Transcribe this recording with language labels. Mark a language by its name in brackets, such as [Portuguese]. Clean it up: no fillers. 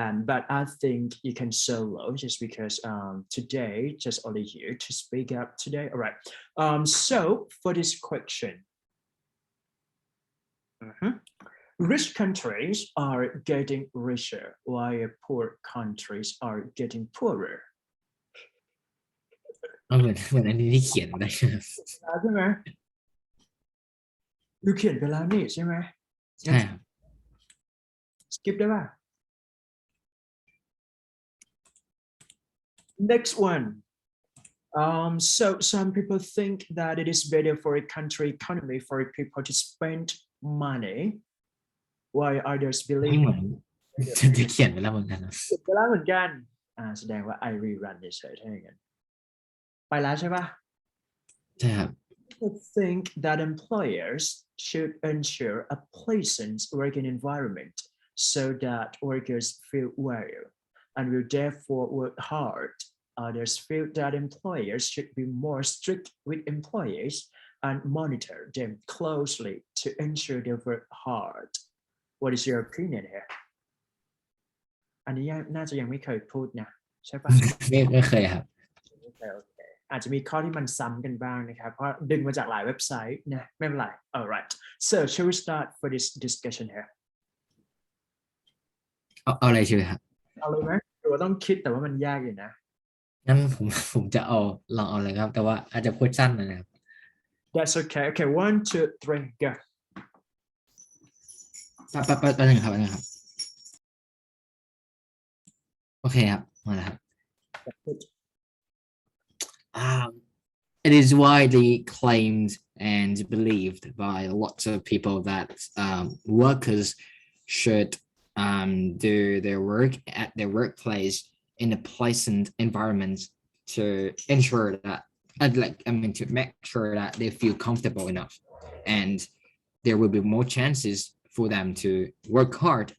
[English] But I think you can solo just because today just only here to speak up today. All right. So for this question, rich countries are getting richer while poor countries are getting poorer. [Thai] เหมือนอันนี้ที่เขียนได้ ใช่ไหมดูเขียนไปแล้วนี่ใช่ไหม ใช่ครับ [English] skip [Thai] ได้ป่ะ [English] next one so some people think that it is better for a country economy for people to spend money while others [Thai] ไม่ [English] believe [Thai] เหมือนจะเขียนไปแล้วเหมือนกันนะ เขียนไปแล้วเหมือนกัน แสดงว่า [English] I rerun [Thai] เฉยๆถ้าอย่างนั้นไปแล้วใช่ปะ ใช่ครับ [English] I think that employers should ensure a pleasant working environment so that workers feel well and will therefore work hard. Others feel that employers should be more strict with employees and monitor them closely to ensure they work hard. What is your opinion here? [Thai] อันนี้น่าจะยังไม่เคยพูดนะใช่ปะ ไม่เคยครับ โอเคอาจจะมีข้อที่มันซ้ำกันบ้างนะครับเพราะดึงมาจากหลายเว็บไซต์นะไม่เป็นไร [English] alright so shall we start for this discussion here [Thai] เอาอะไรใช่ไหมครับ เอาเลยไหมหรือว่าต้องคิดแต่ว่ามันยากอยู่นะ งั้นผมจะลองเอาเลยครับ แต่ว่าอาจจะพูดสั้นหน่อยนะครับ [English] that's okay okay 1 2 3 go [Thai] แป๊บนึงครับโอเคครับมาแล้วครับ [English] It is widely claimed and believed by lots of people that workers should do their work at their workplace in a pleasant environment to ensure that, to make sure that they feel comfortable enough, and there will be more chances for them to work hard.